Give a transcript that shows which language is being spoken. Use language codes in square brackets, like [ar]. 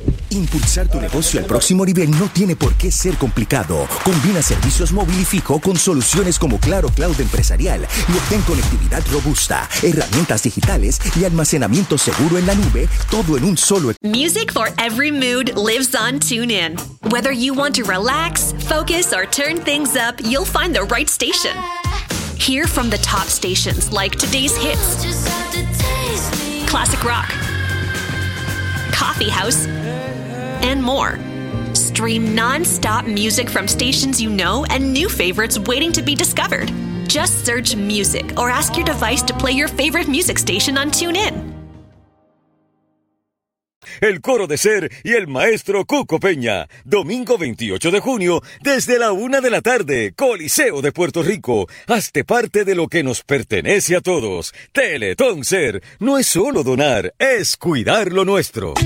[es] Impulsar tu negocio al próximo nivel no tiene por qué ser complicado. Combina servicios móvil y fijo con soluciones como Claro Cloud Empresarial y obtén conectividad robusta, herramientas digitales y almacenamiento seguro en la nube, todo en un solo... [en] Music for every mood lives on TuneIn. Whether you want to relax, focus, or turn things up, you'll find the right station. Hear from the top stations like today's hits, classic rock, coffee house, and more. Stream non-stop music from stations you know and new favorites waiting to be discovered. Just search music or ask your device to play your favorite music station on TuneIn. [es] El Coro de Ser y el Maestro Cuco Peña, domingo 28 de junio, desde la 1:00 p.m, Coliseo de Puerto Rico. Hazte parte de lo que nos pertenece a todos. Teletón Ser, no es solo donar, es cuidar lo nuestro.